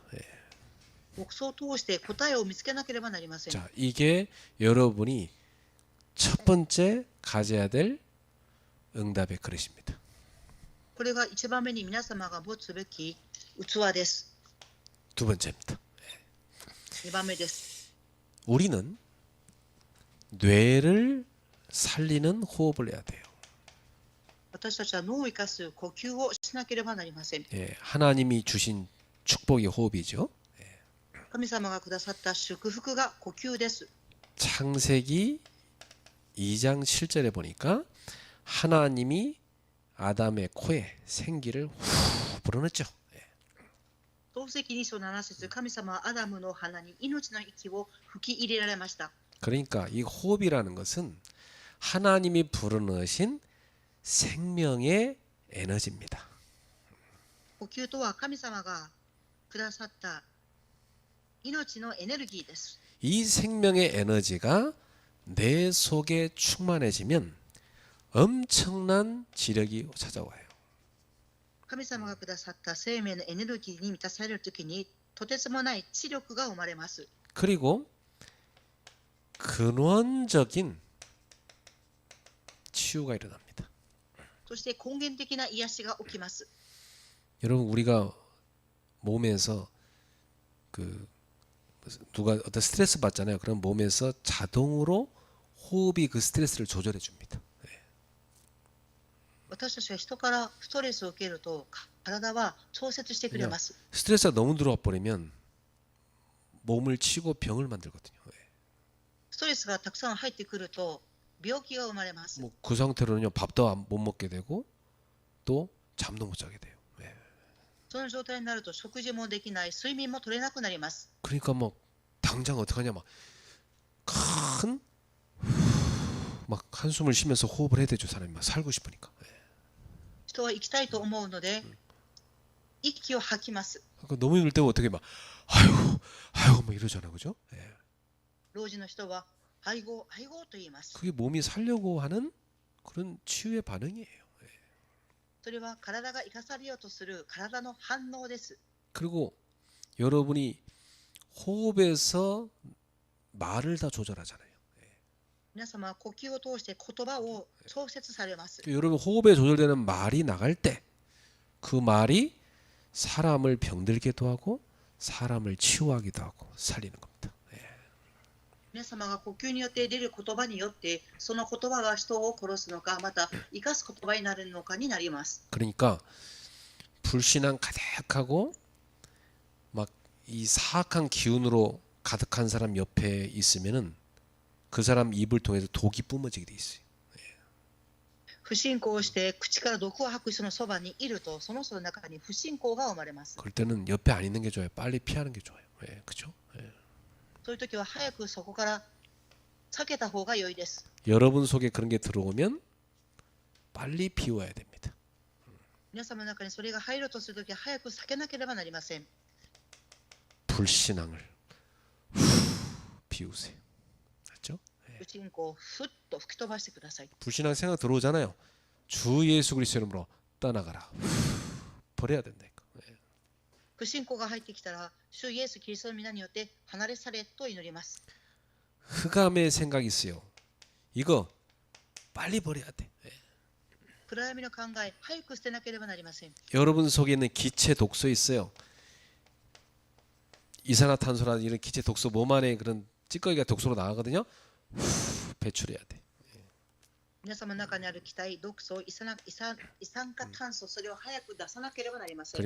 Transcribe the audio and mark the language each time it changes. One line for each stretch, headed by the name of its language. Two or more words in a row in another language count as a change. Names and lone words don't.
Korean: 예.
Japanese: 黙想を通して答えを見つけなければなりません。
Korean: 자, 이게 여러분이 첫 번째 가져야 될 응답의 그릇입니다.
Japanese: これが1番目に皆様が持つべき器です。
Korean: 두 번째입니다.
Japanese: 2 番目です。
Korean: 우리는 뇌를 살리는 호흡을 해야 돼요.
Japanese: 私たちは脳を生かす呼吸をしなければなりません。
Korean: 예, 하나님이 주신 축복의 호흡이죠.
Japanese: 神様がくださった祝福が呼吸です。
Korean: 창세기 2장 7절에 보니까 하나님이 아담의 코에 생기를 후 불어넣었죠.
Japanese: 創世記2章7節、神様はアダムの鼻に命の息を吹き入れられました。
Korean: 그러니까 이 호흡이라는 것은 하나님이 불어넣으신 생명의 에너지입니다.
Japanese: 呼吸とは神様がくださった命のエネルギーです。
Korean: 이 생명의 에너지가 내 속에 충만해지면 엄청난 지력이 찾아와요.
Japanese: 神様がくださった生命のエネルギーに満たされるときに、とてつもない知力が生まれます。
Korean: 그리고 근원적인 치유가 일어납니다.
Japanese: そして根源的な癒しが起きます。
Korean: 여러분 우리가 몸에서 누가 어떤 스트레스 받잖아요. 그럼 몸에서 자동으로 호흡이 그 스트레스를 조절해 줍니다.
Japanese: 私たちは人からストレスを受けると体は調節してくれます。
Korean: 스트레스가 너무 들어와 버리면 몸을 치고 병을 만들거든요.
Japanese: ストレスがたくさん入ってくると病気が生まれます。
Korean: 뭐 그 상태로는요 밥도 못 먹게 되고 또 잠도 못 자게 돼요.
Japanese: その状態になると食事もできない、睡眠も取れなくなります。
Korean: 그러니까 뭐 당장 어떡하냐 큰 막 한숨을 쉬면서 호흡을 해야 되죠. 사람이 막 살고 싶으니까.
Japanese: 人は生きたいと思うので息を吐きます。
Korean: 그러니까 너무 힘들 때 어떻게 막 아이고 뭐 이러잖아, 그죠?
Japanese: 老人の人は愛護愛護と言います。
Korean: 그게 몸이 살려고 하는 그런 치유의 반응이에요.
Japanese: それは体が生かされようとする体の反応です。
Korean: 그리고 여러분이 호흡에서 말을 다 조절하잖아요.
Japanese: 皆様は呼吸を通して言葉を調節されます。
Korean: 여러분 호흡에 조절되는 말이 나갈 때 그 말이 사람을 병들게도 하고 사람을 치유하기도 하고 살리는 겁니다.
Japanese: 皆様が呼吸によって出る言葉によってその言葉が人を殺すのかまた生かす言葉になるのかになります。
Korean: 그러니까 불신앙 가득하고 막 이 사악한 기운으로 가득한 사람 옆에 있으면은 그 사람 입을 통해서 독이 뿜어지게 돼 있어요.
Japanese: 不信仰をして口から毒を吐く人のそばにいるとその人の中に不信仰が生まれます。
Korean: 그럴 때는 옆에 안 있는 게 좋아요. 빨리 피하는 게 좋아요. 그렇죠?
Japanese: そういう時は早くそこから避けた方が良いです。
Korean: 여러분 속에 그런 게 들어오면 빨리 비워야 됩니다.
Japanese: 皆様の中にそれが入ろうとする時は早く避けなければなりません。
Korean: 불신앙을 비우세요. 맞죠?
Japanese: 不信仰をふっと吹き飛ばしてください。
Korean: 불신앙 생각 들어오잖아요. 주 예수 그리스도 이름으로 떠나가라. 버려야 된다니까.
Japanese: 不信仰が入ってきたら主イエスキリストの皆によって離れ去れと祈ります。
Korean: 흑암의 생각이 있어요. 이거 빨리 버려야 돼.
Japanese: 暗闇の考え早く捨てなければなりません。
Korean: 여러분 속에 있는 기체 독소 있어요. 이산화탄소라는 이런 기체 독소 몸 안에 그런 찌꺼기가 독소로 나가거든요. 배출해야 돼.
Japanese: 皆様の中にある気体、毒素、一酸化炭素、それを早く出さなければなりません。